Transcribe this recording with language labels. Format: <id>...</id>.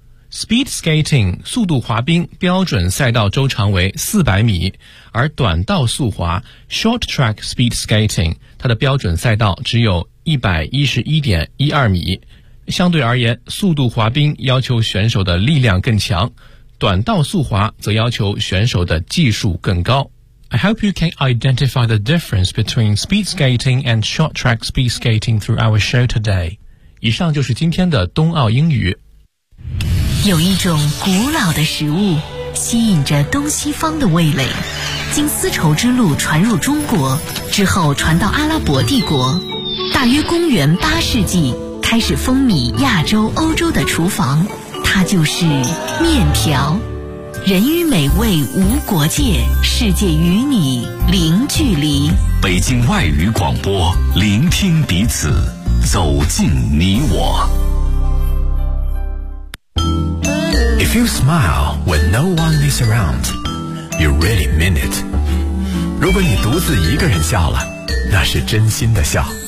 <zh>speed skating 速度滑冰标准赛道周长为400米，而短道速滑 short track speed skating 它的标准赛道只有 111.12 米。相对而言，速度滑冰要求选手的力量更强，短道速滑则要求选手的技术更高。</zh> <en>I hope you can identify the difference between speed skating and short track speed skating through our show today.</en> <zh>以上就是今天的冬奥英语。有一种古老的食物吸引着东西方的味蕾，经丝绸之路传入中国，之后传到阿拉伯帝国，大约公元8世纪开始风靡亚洲欧洲的厨房，它就是面条。人与美味无国界，世界与你零距离。北京外语广播，聆听彼此，走进你我。</zh> <en>If you smile when no one is around, you really mean it.</en> <zh>如果你独自一个人笑了，那是真心的笑。</zh>